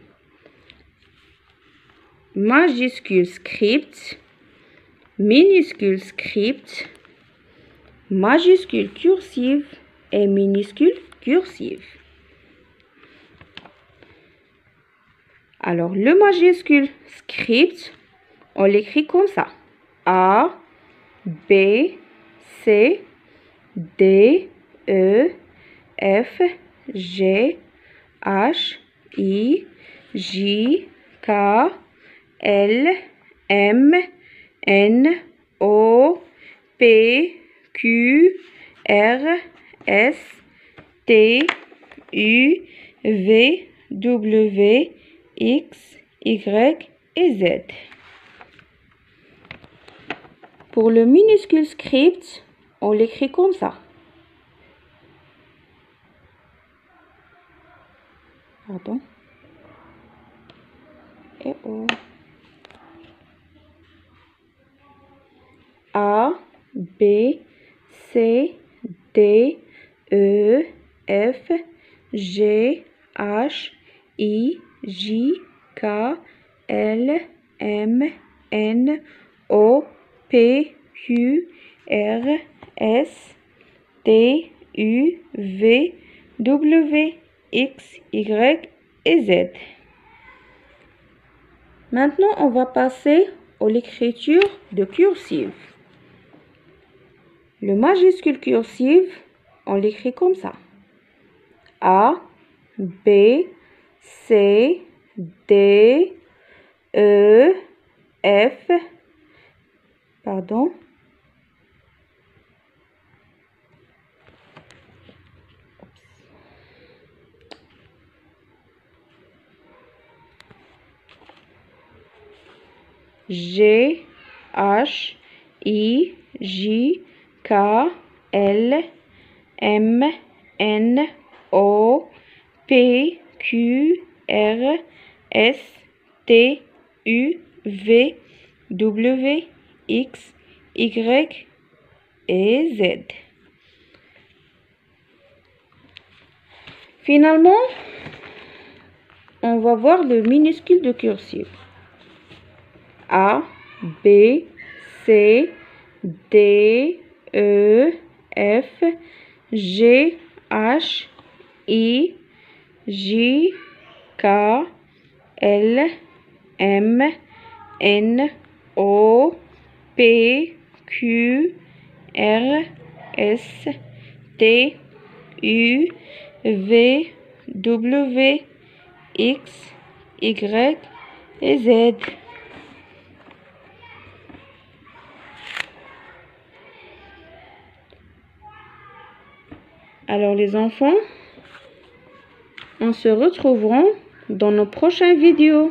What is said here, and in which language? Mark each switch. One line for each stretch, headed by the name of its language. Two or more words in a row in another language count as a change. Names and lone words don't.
French: Majuscule script, minuscule script, majuscule cursive et minuscule cursive. Alors, le majuscule script, on l'écrit comme ça. A, B, C, D, E, F, G, H, I, J, K, L, M, N, O, P, Q, R, S, T, U, V, W, X, Y et Z. Pour le minuscule script, on l'écrit comme ça. Pardon. Et O. A, B, C, D, E, F, G, H, I, J, K, L, M, N, O, P, Q, R, S, T, U, V, W, X, Y et Z. Maintenant, on va passer à l'écriture de cursive. Le majuscule cursive, on l'écrit comme ça. A, B, C, D, E, F, pardon, G, H, I, J, K, L, M, N, O, P, Q, R, S, T, U, V, W, X, Y et Z. Finalement, on va voir le minuscule de cursive. A, B, C, D, E, F, G, H, I, J, K, L, M, N, O, P, Q, R, S, T, U, V, W, X, Y et Z. Alors les enfants, on se retrouvera dans nos prochaines vidéos.